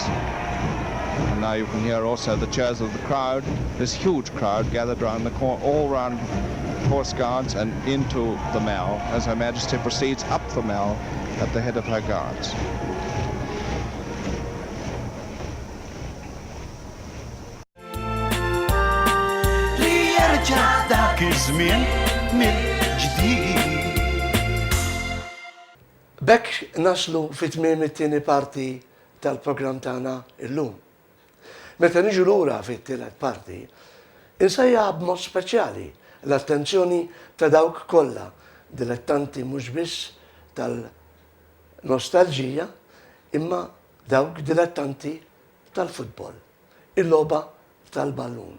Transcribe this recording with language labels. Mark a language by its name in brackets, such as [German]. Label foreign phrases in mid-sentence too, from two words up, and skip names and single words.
[English] And now you can hear also the cheers of the crowd, this huge crowd gathered round the all round Horse Guards and into the Mall as Her Majesty proceeds up the Mall at the head of her guards. [Arabic] ليرجع ذاك الزمن من جديد. [Maltese] Bekk naslu fit-tmiem it-tieni parti tal-programm tagħna illum. Meta niġu lura fit-tielet parti, insejja b'mod speċjali l-attenzjoni ta' dawk kollha dilettanti mhux biss tal-nostalġija, imma dawk dilettanti tal-futbol, il-logħba tal-ballun.